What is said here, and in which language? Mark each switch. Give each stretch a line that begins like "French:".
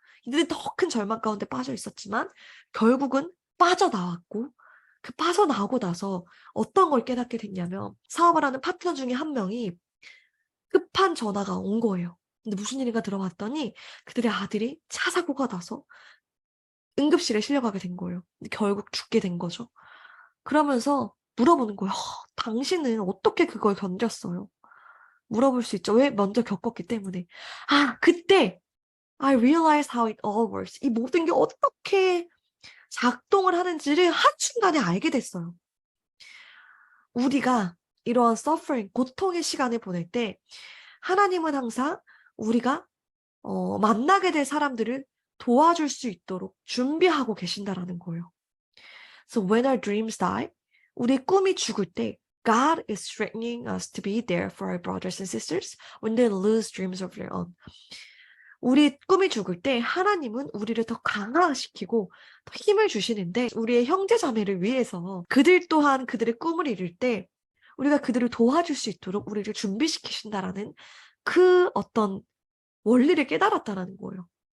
Korean: 이들은 더 큰 절망 가운데 빠져 있었지만 결국은 빠져나왔고 그 빠져나오고 나서 어떤 걸 깨닫게 됐냐면 사업을 하는 파트너 중에 한 명이 급한 전화가 온 거예요. 근데 무슨 일인가 들어봤더니 그들의 아들이 차 사고가 나서 응급실에 실려가게 된 거예요. 근데 결국 죽게 된 거죠. 그러면서 물어보는 거예요. 당신은 어떻게 그걸 견뎠어요? 물어볼 수 있죠. 왜? 먼저 겪었기 때문에.
English: 그때 I realized how it all works.
Korean: 이 모든 게 어떻게 작동을 하는지를 한순간에 알게 됐어요. 우리가 이러한 suffering, 고통의 시간을 보낼 때 하나님은 항상 우리가 만나게 될 사람들을 도와줄 수 있도록 준비하고 계신다라는 거예요.
English: So when our dreams die, 우리 꿈이 죽을 때 God is strengthening us to be there for our brothers and sisters when they lose dreams of their own.
Korean: 우리 꿈이 죽을 때 하나님은 우리를 더 강화시키고 더 힘을 주시는데 우리의 형제 자매를 위해서 그들 또한 그들의 꿈을 이룰 때 우리가 그들을 도와줄 수 있도록 우리를 준비시키신다라는 그 어떤 원리를 깨달았다라는 거예요.